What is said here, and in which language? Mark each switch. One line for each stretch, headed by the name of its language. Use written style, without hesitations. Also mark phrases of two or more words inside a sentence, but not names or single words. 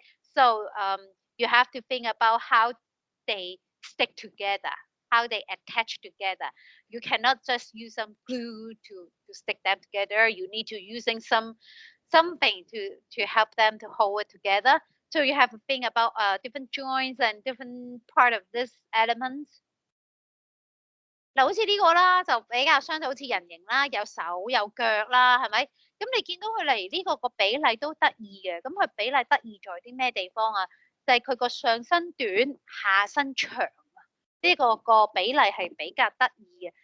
English: So you have to think about how they stick together, how they attach together. You cannot just use some glue to stick them together. You need to using something to help them to hold it together. So you have to think about different joints and different part of this elements.
Cantonese: 嗱，好似呢個啦，就比較相對好似人形啦，有手有腳啦，係咪？咁你見到佢嚟呢個比例都得意嘅，咁佢比例得意在啲咩地方啊？就係佢個上身短，下身長啊！呢個比例係比較得意嘅。